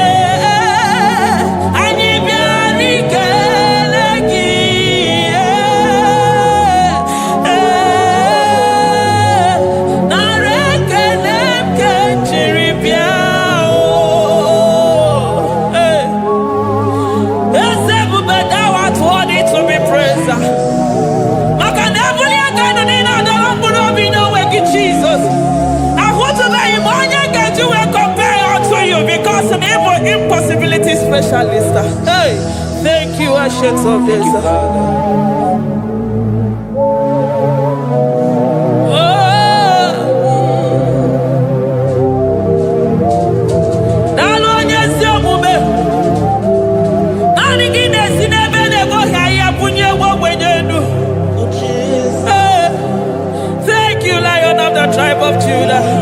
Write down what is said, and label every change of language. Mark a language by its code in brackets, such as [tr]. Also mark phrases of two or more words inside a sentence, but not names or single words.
[ig] anyị bịara ikele gị nara ekele nke jiri bịa eze ebube [en] thou art worthy to be praised. [ig] Maka na ebuli aka elu niile adọrọ mkpụrụ obi n'onwe gị Jizọs. Ahụtụbeghị m onye ga-eji wee [en] compare unto you [ig] because na ị bụ [en] impossibility specialist. Thank you, ancient of days. [ig] Daalụ onye ezi omume. Naanị gị na-esi n'ebe na-egboghị ahịhịa bunye nwa ogbenye elu. [en] Thank you, Lion of the tribe of Judah.